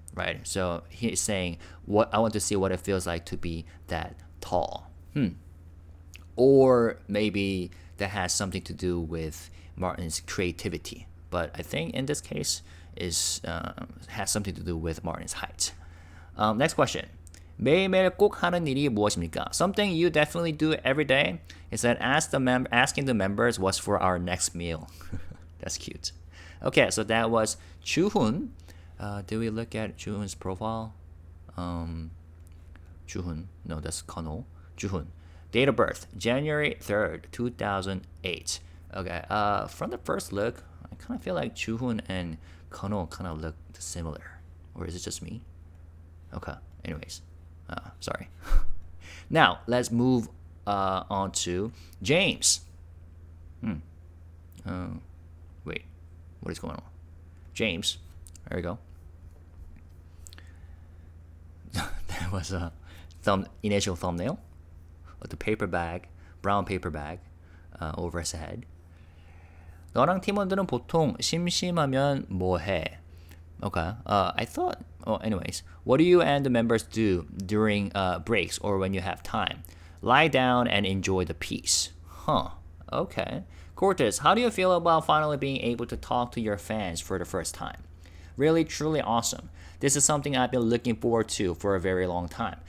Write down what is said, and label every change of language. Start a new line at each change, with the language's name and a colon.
English: Right, so he's saying, "What I want to see what it feels like to be that tall." Or maybe that has something to do with Martin's creativity. But I think in this case has something to do with Martin's height. Next question.
Korean: 매일매일 꼭 하는 일이 무엇입니까?
English: Something you definitely do every day is that asking the members what's for our next meal. That's cute. Okay, so that was Juhun. Did we look at Juhun's profile? Juhun. No, that's Kano. Juhun. Date of birth, January 3rd, 2008. Okay, from the first look, I kind of feel like Juhun and Kano kind of look similar. Or is it just me? Okay, anyways. Sorry. Now, let's move on to James. Wait, what is going on? James. There we go. That was a initial thumbnail of the paper bag, brown paper bag over his head.
Korean: 너랑 팀원들은 보통 심심하면 뭐 해?
English: Okay. I thought. Oh, anyways, what do you and the members do during breaks or when you have time? Lie down and enjoy the peace. Okay. Cortis, how do you feel about finally being able to talk to your fans for the first time? Really, truly awesome. This is something I've been looking forward to for a very long time.